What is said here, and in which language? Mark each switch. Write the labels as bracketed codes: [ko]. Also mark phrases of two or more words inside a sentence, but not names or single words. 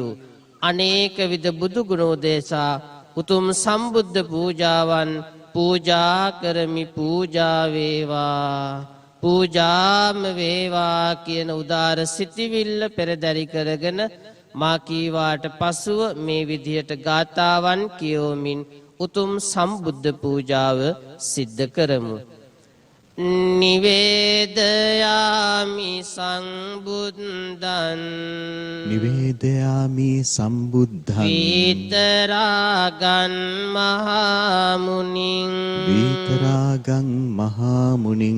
[si] අනේක විද බුදුගුණ උදෙසා උතුම් සම්බුද්ධ පූජාවන් පූජා කරමි පූජා වේවා පූජාම වේවා කියන උදාර සිතිවිල්ල පෙරදරි කරගෙන මා කීවාට පසුව මේ විදියට ගාථාවන් කියවමින් උතුම් සම්බුද්ධ පූජාව සිද්ධ කරමු. [pi] නිවේදයාමි සංබුද්ධං නිවේදයාමි සම්බුද්ධං විතරාගං මහා මුනිං විතරාගං මහා මුනිං